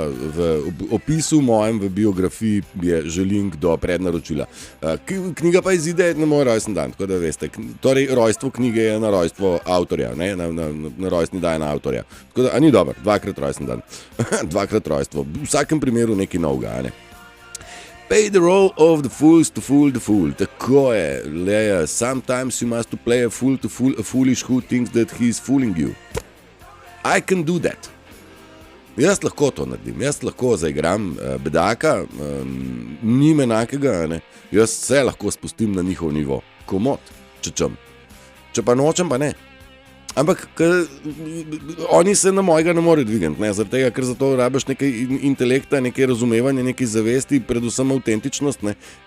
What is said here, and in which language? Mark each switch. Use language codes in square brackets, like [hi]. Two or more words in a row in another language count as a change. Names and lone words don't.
[sl] V opisu mojem, v biografiji je že link do prednaročila. Knjiga pa izide na moj rojsten dan, tako da veste. Torej, rojstvo knjige je na rojstvo avtorja, ne, na rojstni dan avtorja. Tako da, a ni dobro, dvakrat rojsten dan. Dvakrat rojstvo. V vsakem primeru nekaj novega, a ne. [en] Pay the role of the fools to fool the fool. [sl] Tako je, Leja. [en] Sometimes you must play a fool to fool a foolish who thinks that he is fooling you. I can do that. [sl] Jaz lahko to naredim. Jaz lahko zaigram bedaka, njim enakega, ne. Jaz se lahko spustim na njihov nivo. Komot, če čem. Če pa nočem, pa ne. Ampak oni se na mojega ne morejo dvigati, ne, zaradi tega, ker za to rabiš nekaj intelekta, nekaj razumevanja, nekaj zavesti, predvsem avtentičnost, ne.